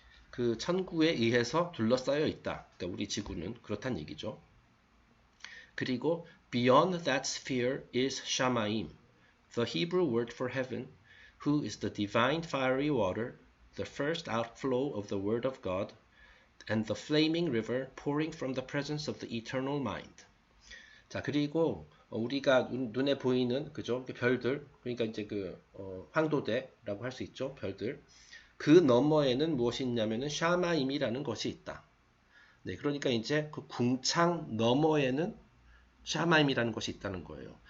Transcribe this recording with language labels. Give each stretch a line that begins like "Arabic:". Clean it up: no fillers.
Korean: 그 천구에 의해서 둘러싸여 있다. 그러니까 우리 지구는 그렇단 얘기죠.
English: 그리고 beyond that sphere is Shamaim, the Hebrew word for heaven, who is the divine fiery water, the first outflow of the word of God, and the flaming river pouring from the presence of the eternal mind.
Korean: 자, 그리고 우리가 눈에 보이는 그죠? 별들, 그러니까 이제 황도대라고 할 수 있죠. 별들. 그 너머에는 무엇이 있냐면은 샤마임이라는 것이 있다. 네, 그러니까 이제 그 궁창 너머에는 샤마임이라는 것이 있다는 거예요.